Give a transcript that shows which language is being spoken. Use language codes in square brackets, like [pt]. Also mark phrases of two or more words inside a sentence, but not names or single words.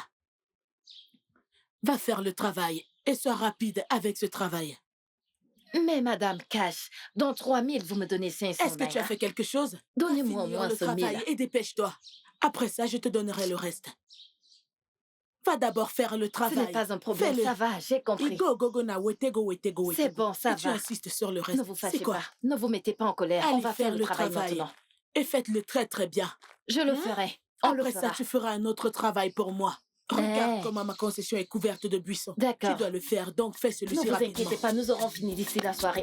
[fr] Va faire le travail et sois rapide avec ce travail. Mais Madame Cash, dans 3000, vous me donnez 500 Est-ce que tu as naira. fait quelque chose? Donnez-moi au Finir moins le ce travail 1000. et dépêche-toi. Après ça, je te donnerai le reste. Va d'abord faire le Ce travail. n'est pas un problème, Fais-le. ça va, j'ai compris. [en] Go, go, go, na, wetego, wetego, [fr] C'est wetego. bon, ça Et tu va. insistes sur le reste. Ne vous C'est fâchez quoi? pas, ne vous mettez pas en colère. On Allez va faire le travail maintenant. Et faites-le très très bien. Je le Hein? ferai, on le Après ça, fera. tu feras un autre travail pour moi. Regarde Eh. comment ma concession est couverte de buissons. D'accord. Tu dois le faire, donc fais Ne celui-ci vous rapidement. inquiétez pas, nous aurons fini d'ici la soirée.